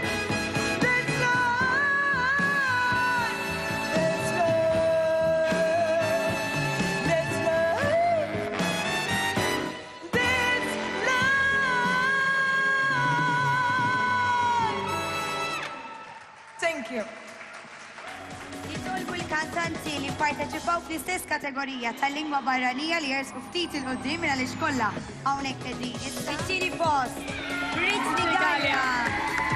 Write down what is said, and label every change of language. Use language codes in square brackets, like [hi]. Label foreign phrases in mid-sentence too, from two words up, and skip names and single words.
[en] That's life, that's love, that's love, that's life. Thank you. [mt] Jitolbu l-kantanti li parteċipaw fl-istess kategorija tal-lingwa barranija li jersqu ftit il-qoddim minn għal-iskolla. Hawnhekk qegħdin. It-tieni post. Britney Italia.